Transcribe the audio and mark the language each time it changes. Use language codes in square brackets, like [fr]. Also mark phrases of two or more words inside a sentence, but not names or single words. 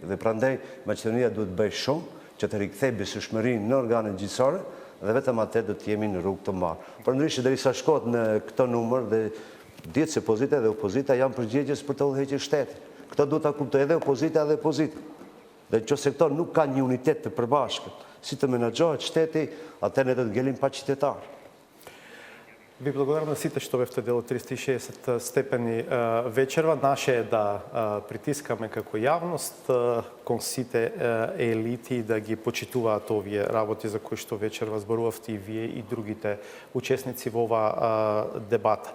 [sq] Dhe prandaj Maqedonia duhet bëj shumë që të rikthejë besueshmërinë në organet gjyqësore dhe vetëm atë do të jemi në rrugë të mbarë. Përndryshe derisa shkohet në këtë numër dhe dihet se pozita dhe opozita janë përgjegjës për të udhëhequr shtetin. Këtë duhet ta kuptojë edhe opozita dhe pozita. Dhe nëse këto nuk kanë një unitet të përbashkët, si të menaxhohet shteti, atëherë ne do të ngelim pa qytetar. [mk] Ви благодарам на сите што бевте дел од 360 степени вечерва. Наше е да притискаме како јавност кон сите елити да ги почитуваат овие работи за кои што вечерва зборувавте и вие и другите учесници во оваа дебата.